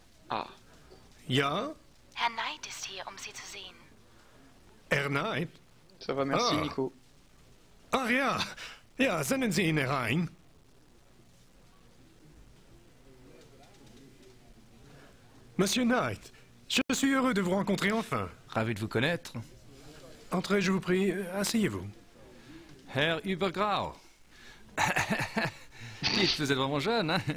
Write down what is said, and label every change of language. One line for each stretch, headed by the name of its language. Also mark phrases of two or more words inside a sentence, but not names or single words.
German: Ah. Ja? Herr Knight ist hier, um Sie zu sehen. Herr Knight?
French: Ça va, merci Ah.
German: Nico. Ach ja, ja, senden Sie ihn herein.
French: Monsieur Knight, je suis heureux de vous rencontrer enfin. Ravi de vous connaître. Entrez, je vous prie, asseyez-vous.
German: Herr Übergrau.
French: Dites, vous êtes vraiment jeune, hein?